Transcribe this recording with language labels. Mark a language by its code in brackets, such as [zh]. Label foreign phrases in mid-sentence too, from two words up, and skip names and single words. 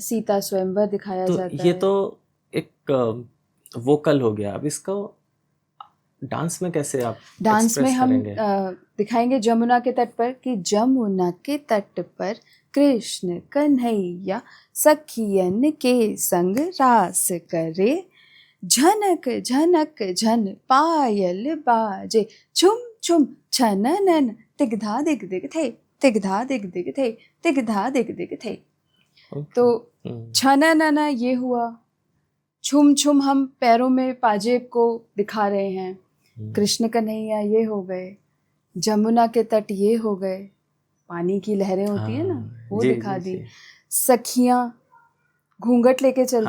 [hi] सीता स्वयंवर दिखाया तो जाता ये है। तो एक वोकल हो गया। अब इसको डांस में कैसे आप डांस में एक्सप्रेस हम करेंगे? दिखाएंगे जमुना के तट पर कि जमुना के तट पर कृष्ण कन्हैया सखियन के संग रास करे, झनक झनक झन पायल बाजे, छुम छुम छननन तिगधा दिग दिग थे तिगधा दिग दिग थे तिगधा दिग दिग थे। तो छननना ये हुआ, छुम छुम हम पैरों में पाजेब को दिखा रहे हैं, कृष्ण कन्हैया ये हो गए, जमुना के तट ये हो गए, पानी की लहरें होती है ना वो जी, दिखा जी, दी, जी। सखियां घूंघट लेके चलती